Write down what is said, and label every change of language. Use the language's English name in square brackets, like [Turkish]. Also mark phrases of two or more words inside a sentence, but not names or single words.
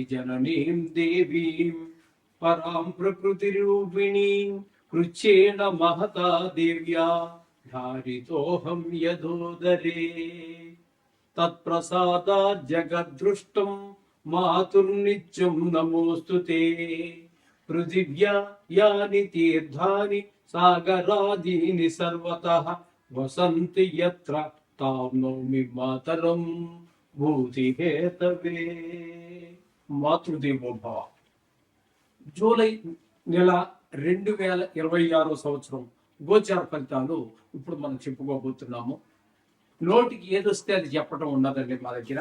[Sanskrit] जननीं देवीं परां प्रकृतिरूपिणीं कृच्छ्रेण महता देव्या धारितोऽहं यदोदरे तत्प्रसादात् जगद्दृष्टं मातुर्नित्यं नमोऽस्तु ते पृथिव्या यानि तीर्थानि सागरादीनि सर्वतः वसन्ति यत्र तां नौमि मातरं భూతిహేతవే. మాతృదేవో భవ. [Telugu] జూలై నెల 2026 సంవత్సరం గోచార ఫలితాలు ఇప్పుడు మనం చెప్పుకోబోతున్నాము. నోటికి ఏదొస్తే అది చెప్పడం ఉండదండి మా దగ్గర.